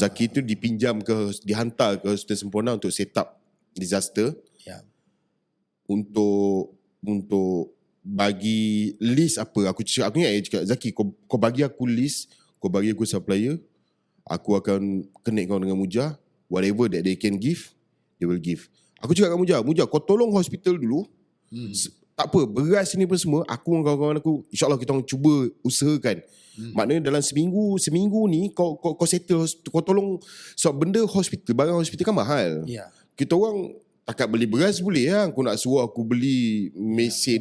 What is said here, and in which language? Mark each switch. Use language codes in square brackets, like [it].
[ms] Zaki tu dihantar ke Hospital Sempurna untuk set up disaster. Untuk bagi list apa. Aku ingat cakap Zaki, kau bagi aku list, kau bagi aku supplier, aku akan connect kau dengan Muja. [en] Whatever that they can give, they will give. [ms] Aku cakap kat Muja, kau tolong hospital dulu. Tak apa, beras ni pun semua aku dengan kawan-kawan aku, InsyaAllah kita orang cuba usahakan. Maknanya dalam seminggu ni kau settle, kau tolong. Sebab benda hospital, barang hospital kan mahal. Kita orang takat beli beras boleh lah. Aku nak suruh aku beli mesin,